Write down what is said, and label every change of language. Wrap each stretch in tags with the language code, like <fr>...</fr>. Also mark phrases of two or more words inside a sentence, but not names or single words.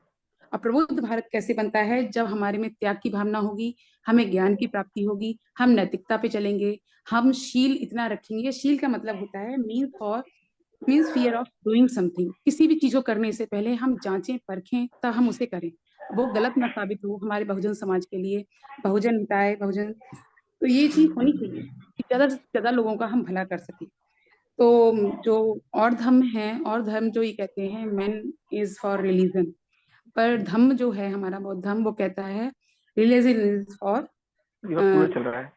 <hi>और प्रबुद्ध भारत कैसे बनता है? जब हमारे में त्याग की भावना होगी, हमें ज्ञान की प्राप्ति होगी, हम नैतिकता पे चलेंगे, हम शील इतना रखेंगे। शील का मतलब होता है</hi> <en>means fear of doing something.</en> <hi>किसी भी चीज को करने से पहले हम जांचें परखें तब हम उसे करें, वो गलत ना साबित हो हमारे बहुजन समाज के लिए।</hi> <pi>बहुजन हिताय बहुजन,</pi> <hi>तो ये चीज होनी चाहिए कि ज्यादा से ज्यादा लोगों का हम भला कर सके। तो जो और धर्म है, और धर्म जो ये कहते हैं</hi> <en>man is for religion,</en> <hi>पर धम्म जो है हमारा बौद्ध धम्म वो कहता है</hi> <en>religion is for</en> <hi>पूरा चल रहा है</hi>